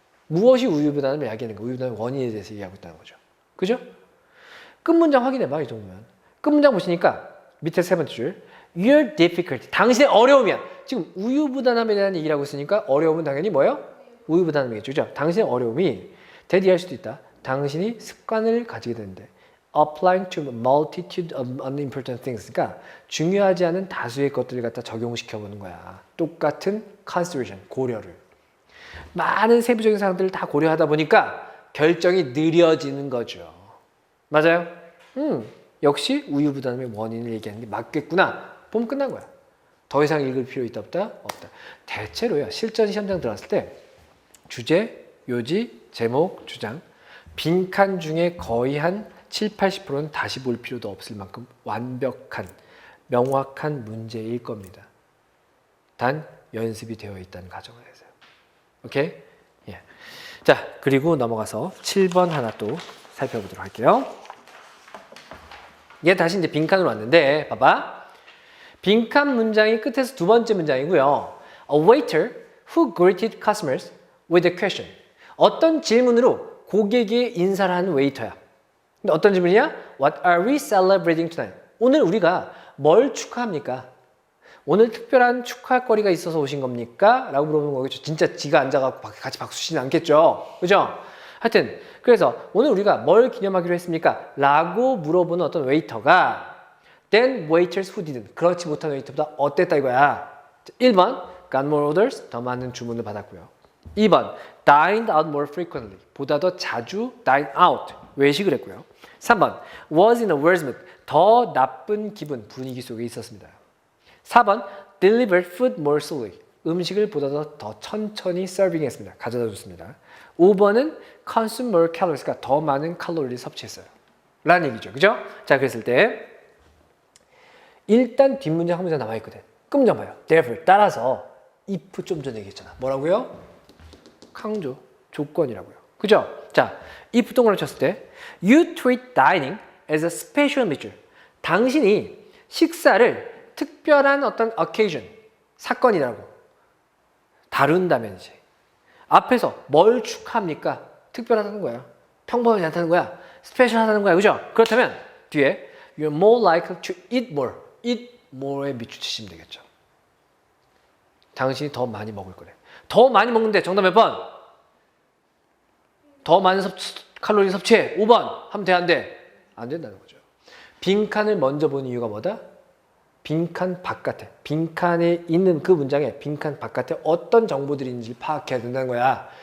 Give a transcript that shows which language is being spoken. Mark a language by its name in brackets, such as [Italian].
[Korean] 무엇이 우유부단함을 야기하는 가 우유부단함의 원인에 대해서 얘기하고 있다는 거죠. 그죠? 끝문장 확인해봐. 이 정도면. 끝문장 보시니까 밑에 세 번째 줄 [English] Your difficulty. [Korean] 당신의 어려움이야. 지금 우유부단함에 대한 얘기를 하고 있으니까 어려움은 당연히 뭐예요? 우유부단함이겠죠. 그죠? 당신의 어려움이 대리할 수도 있다. 당신이 습관을 가지게 되는데 [English] applying to a multitude of unimportant things. [Korean] 그러니까 중요하지 않은 다수의 것들을 갖다 적용시켜보는 거야. 똑같은 consideration, 고려를. 많은 세부적인 사항들을 다 고려하다 보니까 결정이 느려지는 거죠. 맞아요? 역시 우유부단함의 원인을 얘기하는 게 맞겠구나. 보면 끝난 거야. 더 이상 읽을 필요 있다 없다? 없다. 대체로요. 실전 시험장 들어갔을 때 주제, 요지, 제목, 주장 빈칸 중에 거의 한 7, 80%는 다시 볼 필요도 없을 만큼 완벽한, 명확한 문제일 겁니다. 단 연습이 되어 있다는 가정을 해서요. 오케이? 예. 자, 그리고 넘어가서 7번 하나 또 살펴보도록 할게요. 얘 다시 이제 빈칸으로 왔는데 봐봐. 빈칸 문장이 끝에서 두 번째 문장이고요. [English] A waiter who greeted customers with a question. [Korean] 어떤 질문으로 고객에게 인사를 하는 웨이터야. 근데 어떤 질문이야? [English] What are we celebrating tonight? [Korean] 오늘 우리가 뭘 축하합니까? 오늘 특별한 축하거리가 있어서 오신 겁니까? 라고 물어보는 거겠죠. 진짜 지가 앉아갖고 같이 박수 치진 않겠죠. 그죠? 하여튼 그래서 오늘 우리가 뭘 기념하기로 했습니까? 라고 물어보는 어떤 웨이터가 [English] then waiters who didn't. [Korean] 그렇지 못한 웨이터보다 어땠다 이거야. [English] 1번 got more orders. [Korean] 더 많은 주문을 받았고요. [English] 2번 dined out more frequently. [Korean] 보다 더 자주 dine out. 외식을 했고요. 3번 [English] was in a worse mood. [Korean] 더 나쁜 기분, 분위기 속에 있었습니다. [English] 4번 delivered food more slowly. [Korean] 음식을 보다 더 천천히 서빙했습니다. 가져다 줬습니다. 5번은 [English] consume more calories. [Korean] 그러니까 더 많은 칼로리를 섭취했어요. 라는 얘기죠. 그죠? 자, 그랬을 때 일단 뒷문장 한 문장 남아있거든. 끝문장 봐요. Therefore, 따라서 if 좀 전에 얘기했잖아. 뭐라고요? 강조, 조건이라고요. 그죠? [English] 자, if [Korean] 동그라미 쳤을 때 [English] You treat dining as a special measure. [Korean] 당신이 식사를 특별한 어떤 occasion, 사건이라고 다룬다면 이제 앞에서 뭘 축하합니까? 특별하다는 거야. 평범하지 않다는 거야. 스페셜하다는 거야. 그죠? 그렇다면 뒤에 [English] You're more likely to eat more. [Korean] eat more에 밑줄치시면 되겠죠. 당신이 더 많이 먹을 거래. 더 많이 먹는데 정답 몇 번? 더 많은 칼로리 섭취해. 5번 하면 돼, 안 돼? 안 된다는 거죠. 빈칸을 먼저 본 이유가 뭐다? 빈칸 바깥에, 빈칸에 있는 그 문장에 빈칸 바깥에 어떤 정보들이 있는지 파악해야 된다는 거야.